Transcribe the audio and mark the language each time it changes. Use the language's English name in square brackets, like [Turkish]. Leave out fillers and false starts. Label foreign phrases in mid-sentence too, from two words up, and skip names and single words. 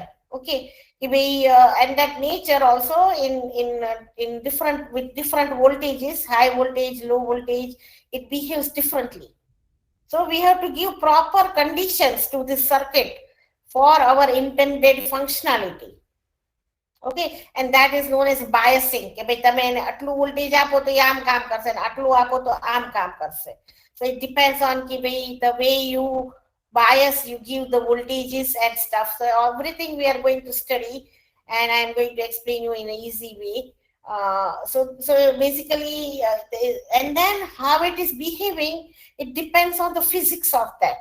[English] Okay, and that nature also in different, with different voltages, high voltage, low voltage, it behaves differently. So we have to give proper conditions to this circuit for our intended functionality. Okay, and that is known as biasing. [Gujarati] કે ભાઈ તમે એને આટલું વોલ્ટેજ આપો તો એ આમ કામ કરશે ને આટલું આપો તો આમ કામ કરશે. [English] So it depends on [Gujarati] કે ભાઈ [English] the way you bias, you give the voltages and stuff. So everything we are going to study, and I am going to explain you in an easy way. So basically, and then how it is behaving, it depends on the physics of that.